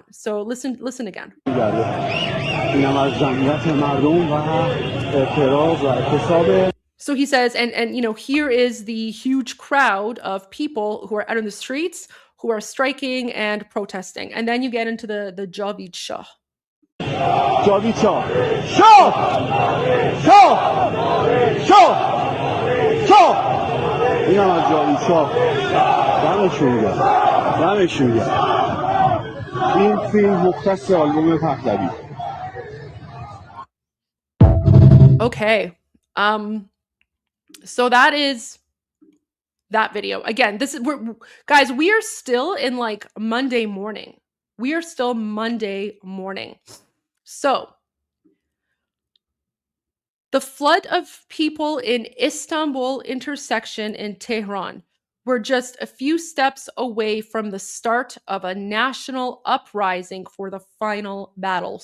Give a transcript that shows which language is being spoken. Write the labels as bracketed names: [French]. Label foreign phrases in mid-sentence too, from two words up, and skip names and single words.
[English] So listen again. So he says, and here is the huge crowd of people who are out in the streets, who are striking and protesting. And then you get into the [Persian] جاوید شاه. جاوید شاه. شاه! شاه! شاه! شاه! اینم از جاوید شاه. دمشون گرم، دمشون گرم. این فیلم مختص آلبوم پهلوی. [English] Okay. So that is that video. Again, guys, we are still in like Monday morning. We are still Monday morning. So the flood of people in Istanbul intersection in Tehran were just a few steps away from the start of a national uprising for the final battle.